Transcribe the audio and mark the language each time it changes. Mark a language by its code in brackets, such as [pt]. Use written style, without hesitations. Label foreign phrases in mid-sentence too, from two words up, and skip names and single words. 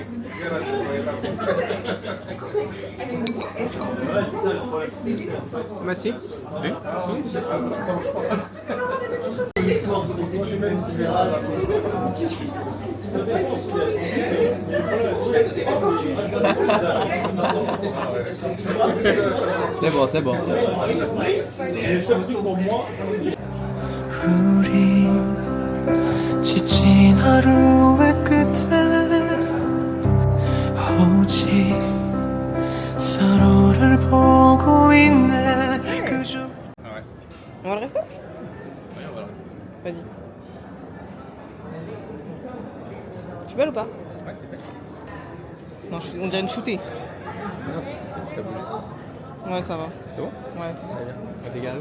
[fr] Bah si. Oui. C'est bon. [ko] 우리 지친 하루의 끝에 오직 서로를 보고 있네 그저 [fr] On va le resto? Oui, on va le rester. Vas-y. Je suis belle ou pas? Ouais, t'es belle. Non, on dirait une shootée. T'as bougé. Ouais, ça va. C'est bon? Ouais. On va dégager.